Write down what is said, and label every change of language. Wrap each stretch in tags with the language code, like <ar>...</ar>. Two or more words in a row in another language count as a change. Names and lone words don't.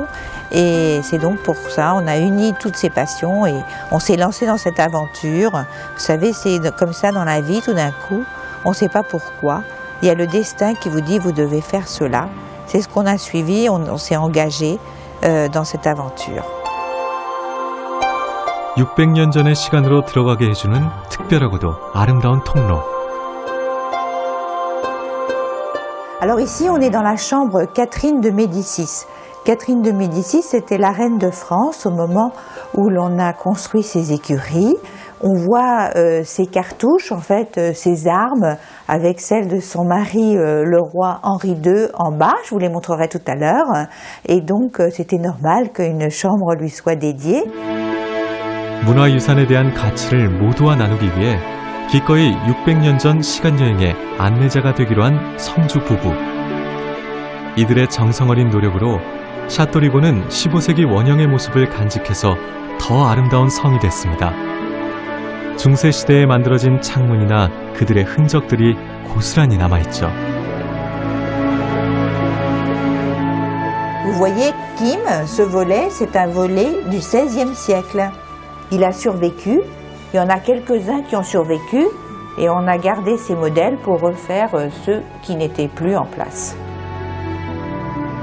<fr>Et c'est donc pour ça on a uni toutes ces passions et on s'est lancé dans cette aventure. Vous savez, c'est comme ça dans la vie, tout d'un coup, on ne sait pas pourquoi. Il y a le destin qui vous dit vous devez faire cela. C'est ce qu'on a suivi, on s'est engagé dans cette aventure.</fr> <ko>600년 전의 시간으로 들어가게 해주는 특별하고도 아름다운 통로.</ko> <fr>Alors ici, on est dans la chambre Catherine de Médicis. Catherine de Médicis, c'était la reine de France au moment où l'on a construit ces écuries. On voit ses cartouches, en fait, ses armes, avec celles de son mari, le roi Henri II, en bas. Je vous les montrerai tout à l'heure. Et donc, c'était normal qu'une chambre lui soit dédiée.</fr> <ko>문화유산에 대한 가치를 모두와 나누기 위해 기꺼이 600년 전 시간여행의 안내자가 되기로 한 성주 부부. 이들의 정성어린 노력으로 샤토리보는 15세기 원형의 모습을 간직해서 더 아름다운 성이 됐습니다. 중세시대에 만들어진 창문이나 그들의 흔적들이 고스란히 남아있죠.</ko> <fr>Vous voyez, Kim, ce volet, c'est un volet du XVIe siècle. Il a survécu, il y en a quelques-uns qui ont survécu, et on a gardé ces modèles pour refaire ceux qui n'étaient plus en place.</fr>